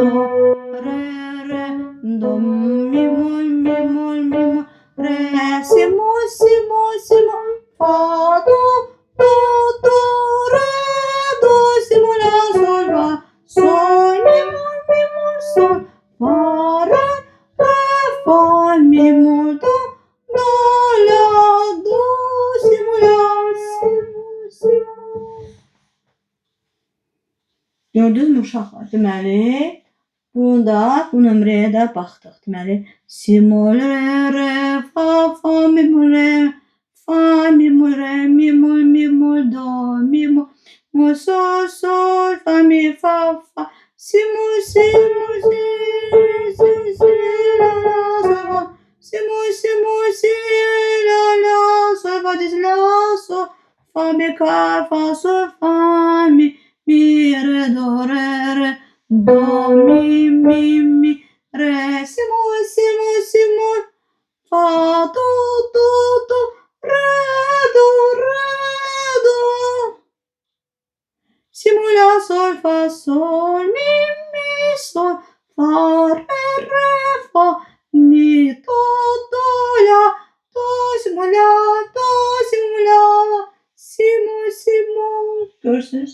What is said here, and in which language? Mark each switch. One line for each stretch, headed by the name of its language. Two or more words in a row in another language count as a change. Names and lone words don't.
Azerbaijani: do mi re si fa do re do si la sol fa sol mi sol fa re fa mi do la do si la si. Gördünüz mü uşaqlar? Deməli, bu nömrəyə də baxdıq. Deməli, si bemol re fa mi bemol re fa fa, mi, re, mi, do, mi, sol, fa, mi, fa, si, si, la, sol, si, la, sol, fa, la, sol, fa, mi, fa, sol, fa, mi, re, do, mi, re, si, fa, do, re, do, si, la, sol, fa, sol, mi, sol, fa, fa, mi, la, la, si, Görürsünüz?